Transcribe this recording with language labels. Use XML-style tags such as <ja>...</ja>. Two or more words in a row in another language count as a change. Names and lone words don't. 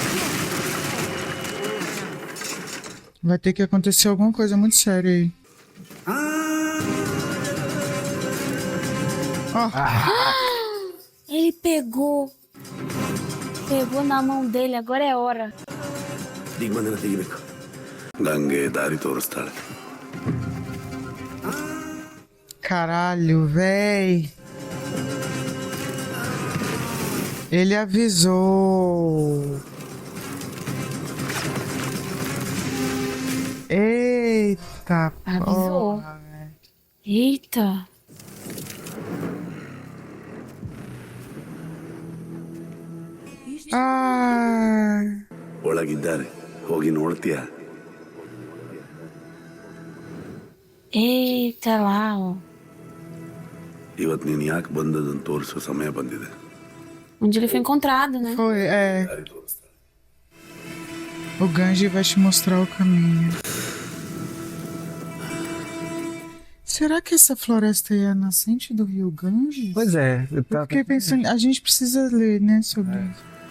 <pt>Vai ter que acontecer alguma coisa muito séria aí. Ele pegou. Pegou na mão dele, agora é hora.</pt> <kn>ದಿಗ್ಬಂಧನ ತೆಗಿಬೇಕು ಗಂಗೆ ದಾರಿ ತೋರಿಸ್ತಾಳೆ.</kn> <pt>Caralho, véi. Ele avisou. Eita, Avisou. porra, véi. Eita.</pt> <kn>ಒಳಗಿದ್ದಾರೆ ಹೋಗಿ ನೋಡ್ತೀಯ.</kn> <pt>Eita lá, ó.</pt> <kn>ಇವತ್ತು ನೀನು ಯಾಕೆ ಬಂದದನ್ನು ತೋರಿಸೋ ಸಮಯ ಬಂದಿದೆ.</kn> <pt>Onde ele foi encontrado, né? Foi, O Ganji vai te mostrar o caminho. Se Será que essa floresta aí é a nascente do rio Ganges? Pois é. Eu fiquei pensando, a gente precisa ler, né, sobre isso.</pt>